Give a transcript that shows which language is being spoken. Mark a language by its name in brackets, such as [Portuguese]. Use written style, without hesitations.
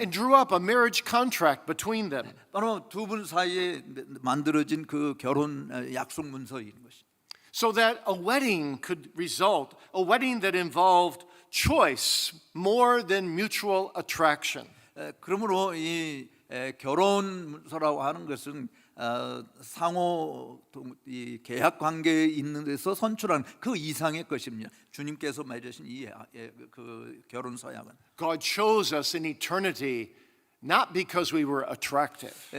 [English] drew up a marriage contract between them. [Korean] 바로 두 분 사이에 만들어진 그 결혼 약속 문서인 것이. [English] So that a wedding could result, a wedding that involved choice more than mutual attraction. [Korean] 그러므로 이 결혼 문서라고 하는 것은 상호 이 계약 관계에 있는 데서 선출한 그 이상의 것입니다. 주님께서 맺으신 그 결혼 서약은 [English] God chose us in eternity not because we were attractive,